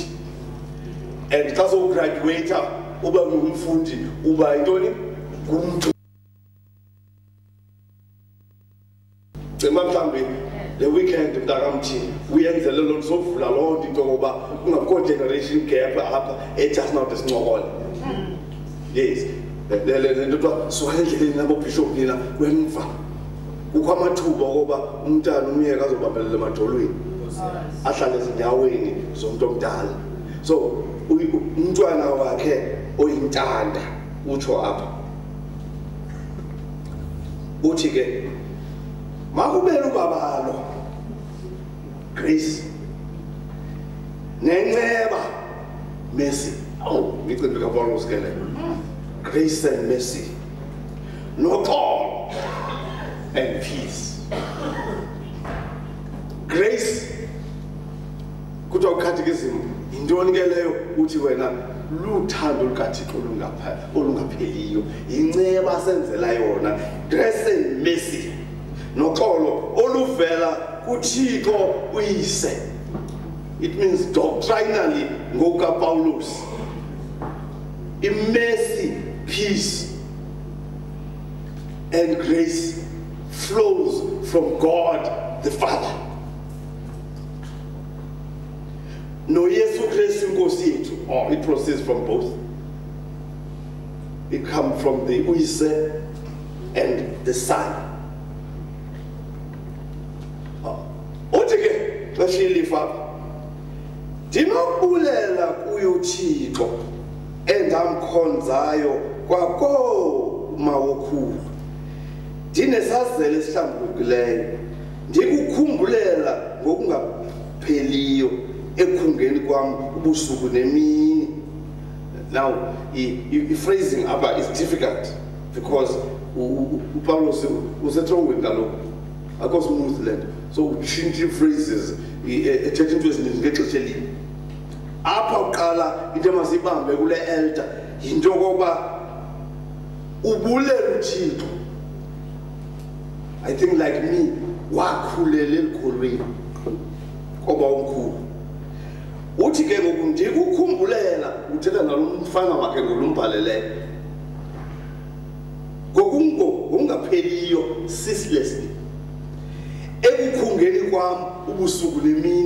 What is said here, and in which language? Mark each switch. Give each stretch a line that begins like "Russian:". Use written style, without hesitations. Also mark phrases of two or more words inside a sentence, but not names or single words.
Xhosa: And xa sowugraduate uba ngumfundi uba yintoni? Ngumntu. Mhlawumbi le weekend mntakamthi uyenzele loo nto sovula loo nto into ngoba kungakho
English: generation gap
Xhosa: apha
English: just now
Xhosa: sincokole. Yes, le nto kuthiwa suka endleleni nabobhishop nina wemva. Kukho amathuba okuba umntana umyeka azobambelela emadolweni ahlale ezinyaweni zomuntu omdala. So umntwana wakhe oyintanda utsho apha uthi ke makubele ubabalo grace nenceba mercy. Ngicimbi kaPaulos ke le
English: grace and mercy
Xhosa: noxolo
English: and peace.
Xhosa: Grace kuthiwa uCatechism yintoni ke leyo? Uthi wena luthando lukaThixo olungapheliyo, inceba asenzela yona.
English: Grace and mercy
Xhosa: noxolo oluvela kuThixo uyise.
English: It means doctrinally ngokaPaulos, mercy, peace and grace flows from God the Father.
Xhosa: No Yesu Kristu inkosi yethu.
English: It proceeds from both. It comes from the uyise and the Son.
Xhosa: Uthi ke xesha ilifa ndinobulela kuyo uThixo endamkhonzayo kwakomawokhulu, ndinesazelo esihlambulukileyo, ndikukhumbulela ngokungapheliyo ekhungeni kwam ubusuku nemini. Now,
English: phrasing is difficult because
Xhosa: uPaulos usetrongweni kaloku akho
English: smooth land,
Xhosa: so utshintshe phrases ethetha into ezininzi ngexesha elinye. Apha uqala into emasibambe kule elder yinto yokokuba ubulela uThixo.
English: I think like me
Xhosa: wakhulela elikholweni koba omkhulu. Uthi ke ngoku ndikukhumbulela, uthetha nalo mfana wakhe ngolumbhaleleyo, ngokungapheliyo ceaselessly ekukhungeni kwam ubusuku nemini.